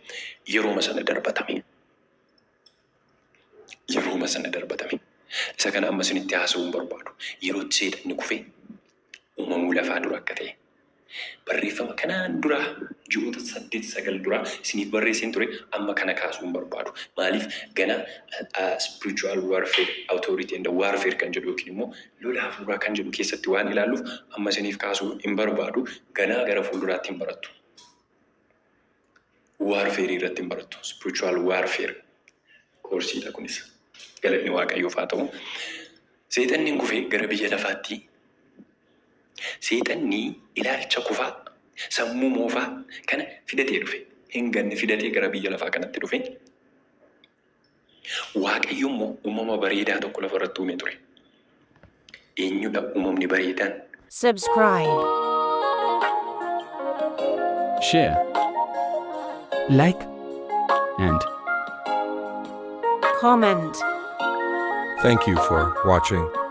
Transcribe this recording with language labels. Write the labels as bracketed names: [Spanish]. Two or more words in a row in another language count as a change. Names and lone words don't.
[Oromo] Yerooma sana darbatame. Isa kana amma isinitti haasa'uu hin barbaadu. Yerootti seexanni kufee uumamuu lafaa dura akka ta'e. Barreeffama kanaan dura ji'oota 8-9 dura isiniif barreessin ture amma kana kaasuu hin barbaadu. Maaliif gana [English] spiritual warfare authority and warfare [Oromo] kan jedhu yookiin immoo lola hafuuraa kan jedhu keessatti waan ilaalluuf amma isiniif kaasuu hin barbaadu. Ganaa gara fuulduraatti hin barattu. Warfare irratti hin barattu. [English] Spiritual warfare [Oromo] koorsiidha kunis. Galanni Waaqayyoof haa ta'u. Seexanni kufee gara biyya lafaatti. Seexanni ilaalcha kufaa sammuu moofaa kana fidatee dhufe. Hin ganne fidatee gara biyya lafaa kanatti dhufe. Waaqayyo immoo uumama bareedaa tokko lafarratti uume ture. Eenyudha uumamni bareedaan? [English] Subscribe. Share. Like. And Comment. Thank you for watching.